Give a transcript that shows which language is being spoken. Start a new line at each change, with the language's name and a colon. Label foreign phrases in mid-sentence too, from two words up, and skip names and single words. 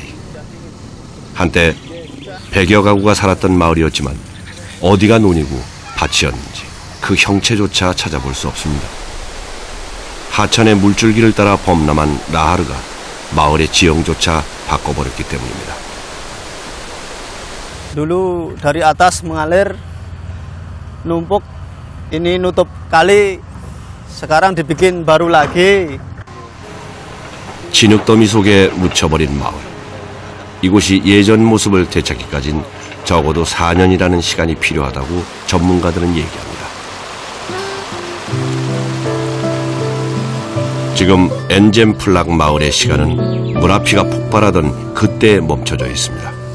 Korean: 한때 100여 가구가 살았던 마을이었지만 어디가 논이고 밭이었는지 그 형체조차 찾아볼 수 없습니다. 하천의 물줄기를 따라 범람한 라하르가 마을의 지형조차 바꿔버렸기 때문입니다.
Indonesian: Dulu dari atas mengalir numpuk ini nutup kali sekarang dibikin baru lagi.
Korean: 진흙더미 속에 묻혀버린 마을. 이곳이 예전 모습을 되찾기까진 적어도 4년이라는 시간이 필요하다고 전문가들은 얘기합니다. 지금 엔젠플락 마을의 시간은 문화피가 폭발하던 그때에 멈춰져 있습니다.